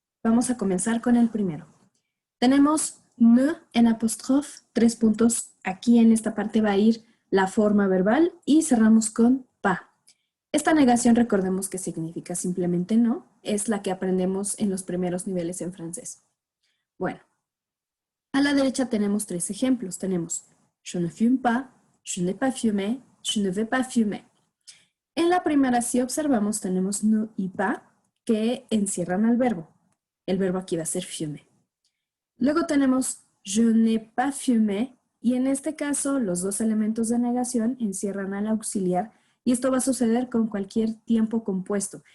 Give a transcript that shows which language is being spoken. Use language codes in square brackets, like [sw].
[es] Vamos a comenzar con el primero. Tenemos ne en apóstrofe, 3 puntos. Aquí en esta parte va a ir la forma verbal y cerramos con pas. Esta negación recordemos que significa simplemente no, es la que aprendemos en los primeros niveles en francés. Bueno, a la derecha tenemos 3 ejemplos. Tenemos [fr] je ne fume pas, je n'ai pas fumé, je ne vais pas fumer. [es] En la primera, si observamos, tenemos ne y pas que encierran al verbo. El verbo aquí va a ser fumer. Luego tenemos [fr] je n'ai pas fumé [es] y en este caso los dos elementos de negación encierran al auxiliar y esto va a suceder con cualquier tiempo compuesto.